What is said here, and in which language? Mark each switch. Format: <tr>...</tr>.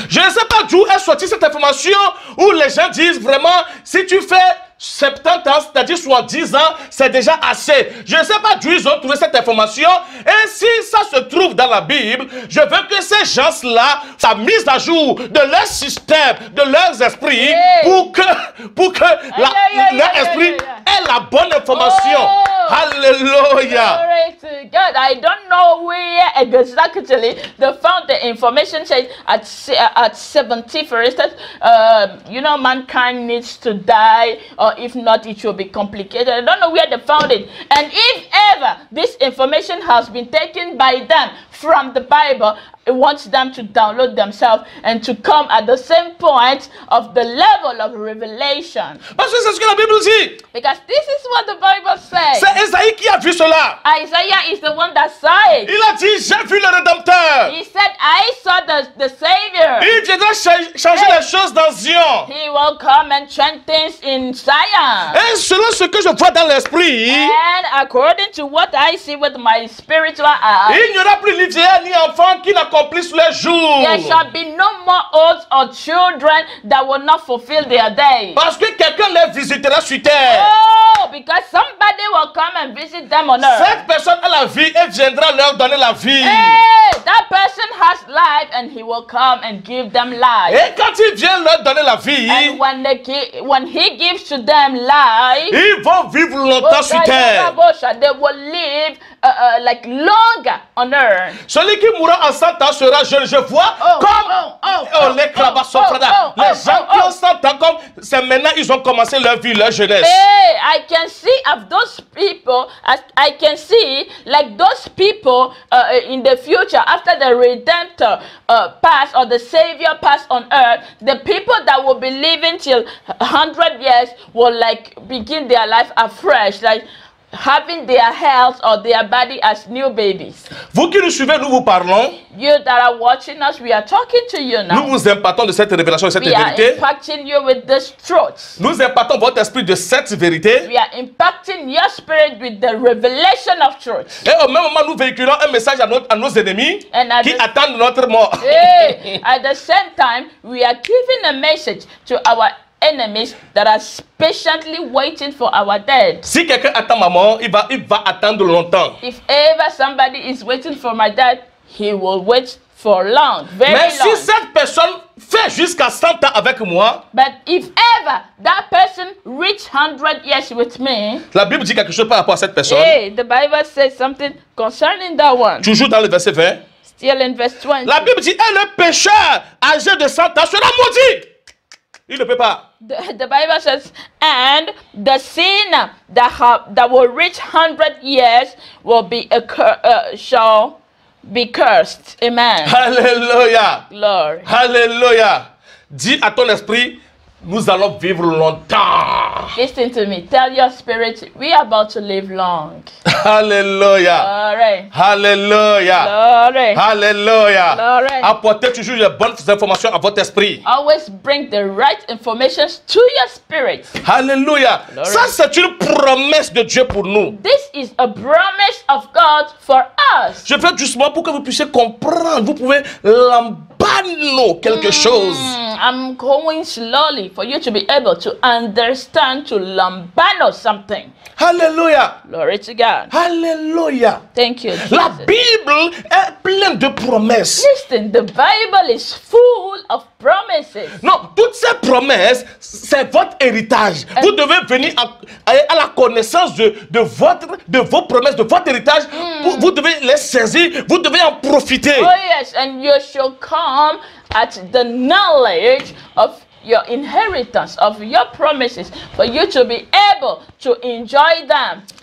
<fr>Je ne sais pas d'où est sortie cette information où les gens disent vraiment, si tu fais 70 ans, c'est-à-dire 70 ans, c'est déjà assez. Je ne sais pas d'où ils ont trouvé cette information. Et si ça se trouve dans la Bible, je veux que ces gens-là, ça mise à jour de leur système, de leurs esprits, pour que leur esprit ait la bonne information.</fr> <en>Hallelujah. Glory to God. I don't know where exactly they found the information. Said at 70, for instance, mankind needs to die, or if not, it will be complicated. I don't know where they found it. And if ever this information has been taken by them from the Bible, it wants them to download themselves and to come at the same point of the level of revelation.</en> <fr>Parce que c'est ce que la Bible dit.</fr> <en>Because this is what the Bible says.</en> <fr>C'est Esaïe qui a vu cela.</fr> <en>Isaiah is the one that saw it.</en> <fr>Il a dit, j'ai vu le Rédempteur.</fr> <en>He said, I saw the Savior.</en> <fr>Il viendra changer les choses dans Zion.</fr> <en>He will come and change things in Zion.</en> <fr>Et selon ce que je vois dans l'esprit,</fr> <en>And according to what I see with my spiritual eyes,</en> <fr>il n'y aura plus ni vieillard ni enfant qui n'accomplissent leur jour.</fr> <en>there shall be no more old or children that will not fulfill their days.</en> <fr>Parce que quelqu'un les visitera sur terre.</fr> <en>Oh, because somebody will come and visit visit them on earth.</en> <fr>Cette personne a la vie et viendra leur donner la vie.</fr> <en>Hey, that person has life and he will come and give them life.</en> <fr>Et quand il vient leur donner la vie,</fr> <en>And when he gives to them life,</en> <fr>ils vont vivre longtemps sur terre.</fr> <en>they will live like longer on earth.</en> <fr>Celui qui mourra en 100 ans sera jeune. Je vois comme les crabasofrada. Les gens qui ont 100 ans, comme c'est maintenant ils ont commencé leur vie, leur jeunesse.</fr> <en>Hey, I can see of those people, I can see like those people in the future after the Redemptor passed or the Savior passed on earth, the people that will be living till 100 years will like begin their life afresh, like having their health or their body as new babies.</en> <fr>Vous qui nous suivez, nous vous parlons.</fr> <en>You that are watching us, we are talking to you now.</en> <fr>Nous vous impartons de cette révélation, de cette</fr> <en>We are</en> <fr>vérité.</fr> <en>impacting you with this truth.</en> <fr>Nous impartons votre esprit de cette vérité.</fr> <en>We are impacting your spirit with the revelation of truth.</en> <fr>Et au même moment, nous véhiculons un message à nos ennemis</fr> <en>And at</en> <fr>qui</fr> <en>the-</en> <fr>attendent notre mort.</fr> <en>Hey, at the same time, we are giving a message to our enemies that are patiently waiting for our death.</en> <fr>Si quelqu'un attend ma mort, il va attendre longtemps.</fr> <en>If ever somebody is waiting for my death, he will wait for long, very</en> <fr>Mais si</fr> <en>long.</en> <fr>cette personne fait jusqu'à 100 ans avec moi,</fr> <en>But if ever that person reach 100 years with me,</en> <fr>la Bible dit quelque chose par rapport à cette personne.</fr> <en>hey, the Bible says something concerning that one.</en> <fr>Toujours dans le verset 20.</fr> <en>Still in verse 20.</en> <fr>La Bible dit, et le pécheur âgé de 100 ans sera maudit. Il ne peut pas.</fr> <en>The Bible says, and the sinner that will reach 100 years will be shall be cursed. Amen.</en> <fr>Alléluia.</fr> <en>Glory.</en> <fr>Alléluia. Dis à ton esprit, nous allons vivre longtemps.</fr> <en>Listen to me. Tell your spirit, we are about to live long.</en> <fr>Alléluia.</fr> <en>Glory.</en> <fr>Alléluia.</fr> <en>Glory.</en> <fr>Alléluia.</fr> <en>Glory.</en> <fr>Apportez toujours les bonnes informations à votre esprit.</fr> <en>Always bring the right information to your spirit.</en> <fr>Alléluia.</fr> <en>Glory.</en> <fr>Ça, c'est une promesse de Dieu pour nous.</fr> <en>This is a promise of God for us.</en> <fr>Je fais doucement pour que vous puissiez comprendre. Vous pouvez lambano quelque chose.</fr> <en>I'm going slowly for you to be able to understand, to lambano something.</en> <fr>Alléluia.</fr> <en>Glory to God.</en> <fr>Alléluia.</fr> <en>Thank you, Jesus.</en> <fr>La Bible est pleine de promesses.</fr> <en>Listen, the Bible is full of promises.</en> <fr>Non, toutes ces promesses, c'est votre héritage. Vous devez venir à la connaissance de vos promesses, de votre héritage. Vous devez les saisir, vous devez en profiter.</fr> <en>Oh yes, and you shall come at the knowledge of your inheritance, of your promises, for you to be able to enjoy them.</en>